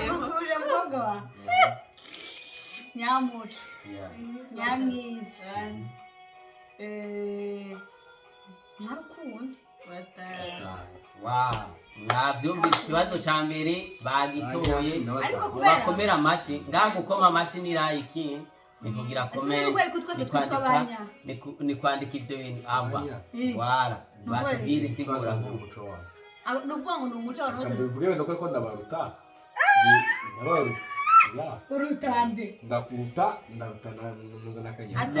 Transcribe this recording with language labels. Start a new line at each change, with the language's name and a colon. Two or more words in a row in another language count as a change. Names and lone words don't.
Rundi: Ndamusuhuje mukobwa wa Nyamuco,
English: Yeah.
Rundi: Nyamwiza, Nyarukundo. Wow, mwavyumvise ikibazo ca mbere bagitoye. Ariko kubera Bakomera amashi ngaha gukoma amashi ni like ni kugira comment, ni kwandika ivyo bintu ava wara batubwira isigura umuco wawe. nukuvuga ngo ni umuco abantu bose Bivuge wenda ko ndabaruta. urutande Ndakuruta nuza nakanya.